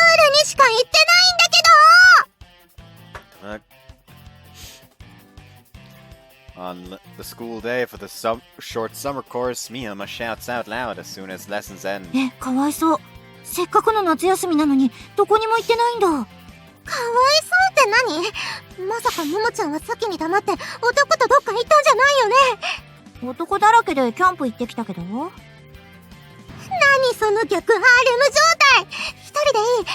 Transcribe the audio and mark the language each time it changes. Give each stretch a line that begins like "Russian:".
Japanese: にしか行ってないんだけど。
English: On the school day for the short summer course, Miyama shouts out loud as soon as lessons end.
Japanese: かわいそう。せっかくの夏休みなのにどこにも行ってないんだ。かわいそうって何？まさかももちゃんは先に黙って男とどっか行ったんじゃないよね。男だらけでキャンプ行ってきたけど。何その逆ハーレム状態。一人でいい。